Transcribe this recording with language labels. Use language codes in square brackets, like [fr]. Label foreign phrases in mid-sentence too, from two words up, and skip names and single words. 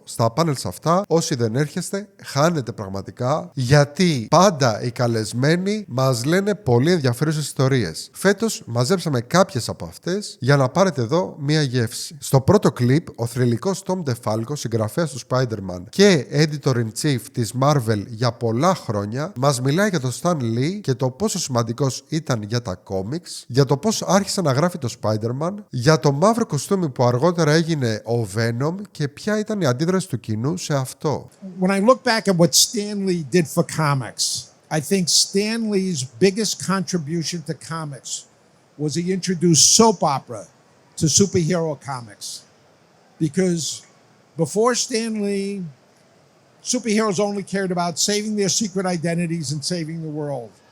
[el] Στα πάνελς αυτά, όσοι δεν έρχεστε, χάνετε πραγματικά, γιατί πάντα οι καλεσμένοι μας λένε πολύ ενδιαφέρουσες ιστορίες. Φέτος μαζέψαμε κάποιες από αυτές για να πάρετε εδώ μία γεύση. Στο πρώτο κλιπ, ο θρυλικός DeFalco, συγγραφέας του Spider-Man και [en] editor-in-chief [el] της Marvel για πολλά χρόνια, μας μιλάει για τον Stan Lee και το πόσο σημαντικός ήταν για τα comics, για το πώς άρχισε να γράφει το Spider-Man, για το μαύρο κοστούμι που αργότερα έγινε ο Venom και ποια ήταν η αντίδραση του κοινού σε αυτό. [en] When I look back at what Stan Lee did for comics, I think Stan Lee's biggest contribution to comics was he introduced soap opera to superhero comics. Because before Stan Lee, superheroes only cared about saving their secret identities and saving the world.